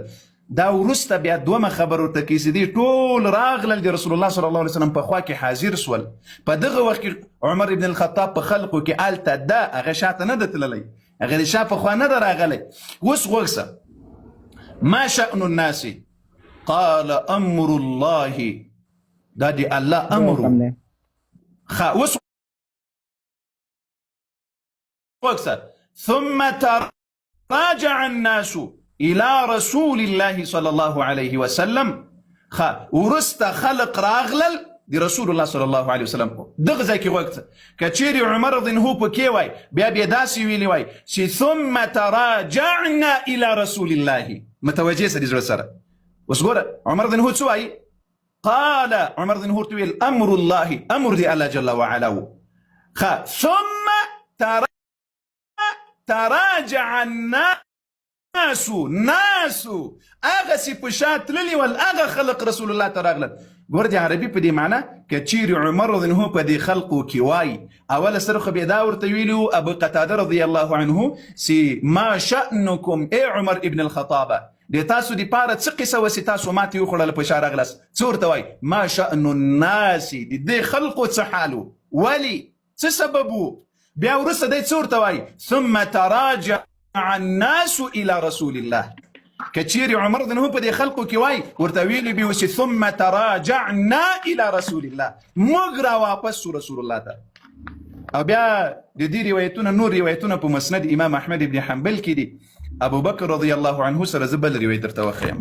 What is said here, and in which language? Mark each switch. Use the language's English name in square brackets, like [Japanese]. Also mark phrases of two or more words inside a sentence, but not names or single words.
[Pashto] دا وروسته بیا دومه خبر ورته کوي چې دوی ټول راغلل د رسول الله [Arabic] صلی الله علیه وسلم [Pashto] په خوا کې حاضر سول. په دغه وخت کې عمر ابن الخطاب په خلقو کې هلته ده، هغه شاته نه ده تللی، هغه د شا په خوا نه ده راغلی. اوس غوږ [Arabic] ما شأن الناس قال امر الله، [Pashto] دا د الله امر و. اوس غوږ [Arabic] ثم تراجع الناس الى رسول الله صلى الله عليه وسلم. [Pashto] ورست خلق راغلل دی رسول الله [Arabic] صلی الله علیه وسلم. [Pashto] دغه ځای کې وخت کچېرې عمر [Arabic] رضی الله عنه [Pashto] پکې وای بیا داسې ویلی وای چې [Arabic] ثم تراجعنا الى رسول الله، [Pashto] متوجه سره زړه سره. اوس ګوره عمر [Arabic] رضی الله عنه [Pashto] څه وایي؟ [Arabic] قال عمر رضی الله عنه [Pashto] ویل [Arabic] امر الله، [Pashto] امر دی الله [Arabic] جل وعلا. ثم تراجع [Pashto] ناسو هغه چې په شا تللي ول هغه خلق رسول الله ته راغلل. ګوره د عربي په دې معنی که چیرې عمر [Arabic] رضی الله عنه [Pashto] په دې خلقو کې وای اوله سره خو بیا دا ورته ویلي وو ابو قتاده رضی الله عنه چې [Arabic] ما شأنکم ای عمر ابن الخطابه، [Pashto] د تاسو دپاره څه قصه وه چې تاسو ماتې وخوړله په شا راغلاست؟ څه ورته وای؟ [Arabic] ما شأن الناس، [Pashto] د دې خلقو څه حال و، ولې څه سبب و؟ بیا وروسته دی څه ورته وای؟ [Arabic] ثم تراجع الناس الى رسول الله. [Pashto] کچیرې عمر [Arabic] رضی الله عنه [Pashto] په دې خلقو کې وای ورته ویلي به چې [Arabic] ثم تراجعنا الى رسول الله، [Pashto] موږ را واپس شو رسول الله ته. او بیا د دې روایتونه نور روایتونه په مسند امام احمد ابن حنبل کې دي. ابو بکر [Arabic] رضی الله عنه [Pashto] سره زه بل روایت درته وښیم.